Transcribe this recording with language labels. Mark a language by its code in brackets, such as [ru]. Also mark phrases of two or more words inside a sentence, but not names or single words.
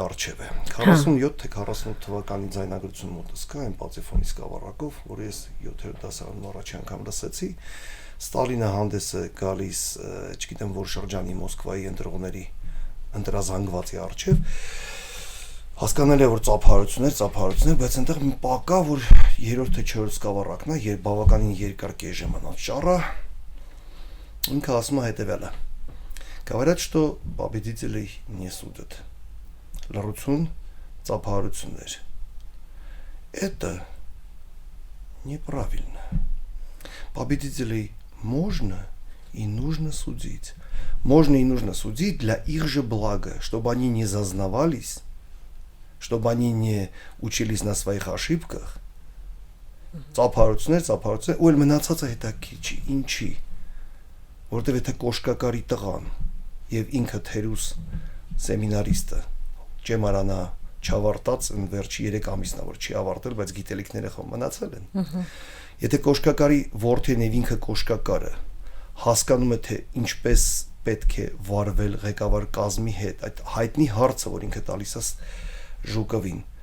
[hy] առջև է։ 47 թե 48 թվականի ձայնագրություն մոտս կա այն Պացեֆոնի սկավառակով, որը ես 7-րդ դասարանում առաջի անգամ լսեցի։ Ստալինը հանդես է գալիս, չգիտեմ որ շրջանի Մոսկվայի ընտրողների ընտրազանգվածի առջև հասկանալի է որ ծափահարություններ, բայց այնտեղ մի պակա որ 3-րդ թե 4-րդ սկավառակն է, երբ բավականին երկար կես ժամանակ ճառա, ինքը ասում է հետևյալը. [ru] Говорят, что победителей не судят. [hy] Լռություն, ծափահարություններ. [ru] Это неправильно. Победителей можно и нужно судить. Можно и нужно судить для их же блага, чтобы они не зазнавались, чтобы они не учились на своих ошибках. [hy] Ծափահարություններ, ու էլ մնացածը հետաքրքիր չի, ինչի, որտեվ եթե կոշկակարի տղան եւ ինքը թերուս սեմինարիստը ճեմարանա չավարտած են վերջի 3 ամիսնա որ չի ավարտել, բայց գիտելիքները խո մնացել են։ Եթե կոշկակարի որդին եւ ինքը կոշկակարը հասկանում է թե ինչպես պետք է վարվել ղեկավար կազմի հետ, այդ հայտնի հարցը, որ ինքը տալիս է Ժուկովին,